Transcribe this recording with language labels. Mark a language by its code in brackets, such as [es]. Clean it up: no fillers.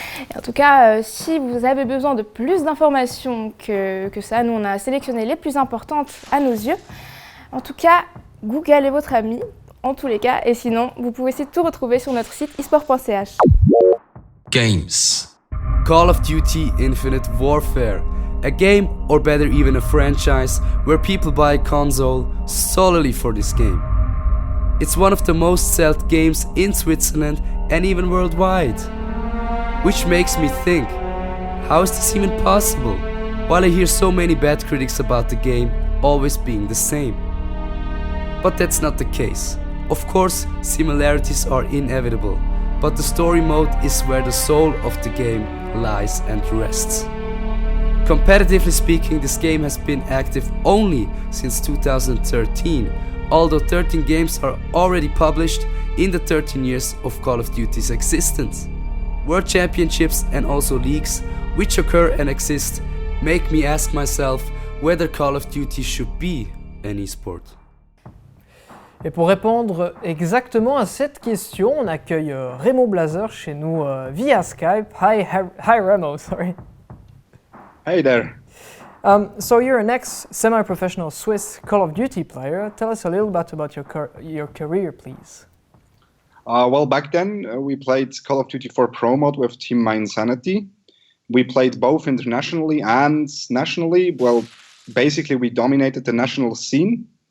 [fr] Et en tout cas, si vous avez besoin de plus d'informations que ça, nous on a sélectionné les plus importantes à nos yeux. En tout cas, Google est votre ami, en tous les cas, et sinon, vous pouvez aussi tout retrouver sur notre site esport.ch. [en] Games. Call of Duty Infinite Warfare. A game, or better even a franchise, where people buy a console solely for this game. It's one of the most sold games in Switzerland and even worldwide. Which makes me think, how is this even possible? While I hear so many bad critics about the game always being the same. But that's not the case. Of course, similarities are inevitable, but the story mode is where the soul of the game lies and rests. Competitively speaking, this game has been active only since 2013, although 13 games are already published in the 13 years of Call of Duty's existence. World Championships and also leagues, which occur and exist, make me ask myself whether Call of Duty should be an esport. [fr] Et pour répondre exactement à cette question, on accueille Remo Blazer chez nous via Skype. [en] Hi Remo, sorry. Hey there. So you're an ex-semi-professional Swiss Call of Duty player. Tell us a little bit about your career, please. Well, back then we played Call of Duty 4 Pro Mode with Team My Insanity. We played both internationally and nationally. Well, basically we dominated the national scene.